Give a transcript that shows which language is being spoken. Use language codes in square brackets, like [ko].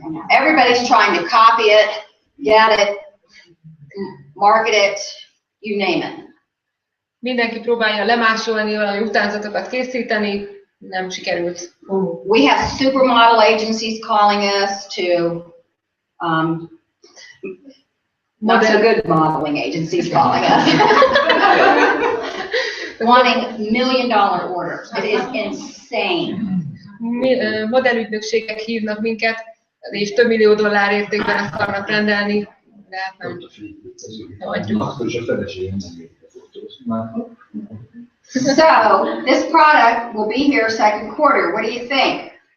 [en] Everybody's trying to copy it, get it, market it, you name it. [hu] Mindenki próbálja lemásolni, valami utánzatokat készíteni, nem sikerült. [en] We have supermodel agencies calling us to, not so good modeling agencies calling us. Wanting $1 million orders. It is insane. [hu] Modellügynökségek hívnak minket, és $2 millió értékben akarnak rendelni, de hát nem adjuk. [en] So, this product will be here second quarter. What do you think?